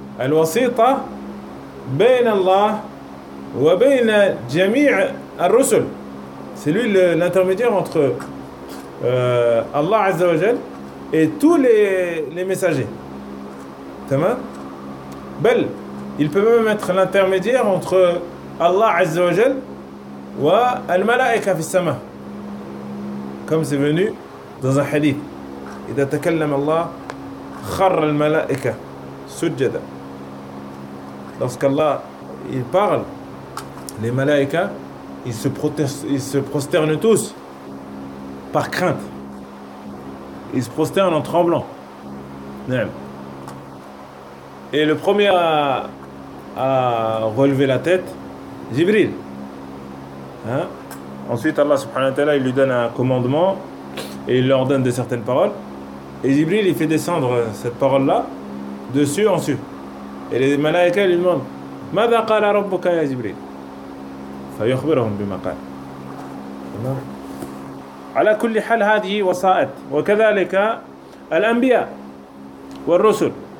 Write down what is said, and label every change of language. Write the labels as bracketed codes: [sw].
[ar] الوسيطة بين الله وبين جميع الرسل. [fr] C'est lui l'intermédiaire entre Allah Azza wa Jal et tous les messagers. Tamam? Bel, il peut même être l'intermédiaire entre Allah Azza wa Jal et les malaïka fi sama. Comme c'est venu dans un hadith. [ar] إذا تكلم الله خر الملائكة سجدا. [fr] Lorsqu'Allah il parle, les malaïkas, ils se prosternent tous par crainte. Ils se prosternent en tremblant. Et le premier à relever la tête, Jibril. Hein? Ensuite, Allah subhanahu wa ta'ala, il lui donne un commandement et il leur donne de certaines paroles. Et Jibril, il fait descendre cette parole-là dessus en dessus. Et les malaïkas lui demandent: [ar] ماذا قال ربك يا جبريل فيخبرهم بما قال. على كل حال هذه وسائط وكذلك الأنبياء والرسل.